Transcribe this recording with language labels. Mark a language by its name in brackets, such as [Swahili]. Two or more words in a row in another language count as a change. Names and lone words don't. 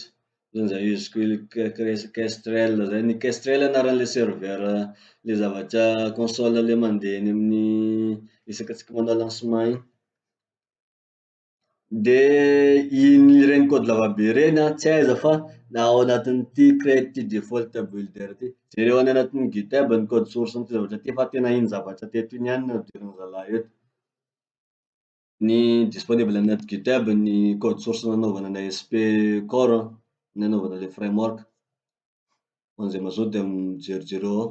[Malagasy] Zay kestrel zay, ny kestrel anaran'le serveur le zavatra console le mandeha eny amin'ny resaky atsika manao lancement iny. De regny code lavabe reny an, tsy aiza fa ao anatin'ity [English] create default builder [Malagasy] ty. Jereo any anatin'ny GitHub ny [French] code source [Malagasy] ty zavatra ty fa tena iny zavatra teto iny ihany nodirin'ny zalahy eto. Ny disponible anaty GitHub ny [French] code source [Malagasy] nanaovana ny ASP Core, nanaovana le framework. Ho an'izay mazoto mijery ao.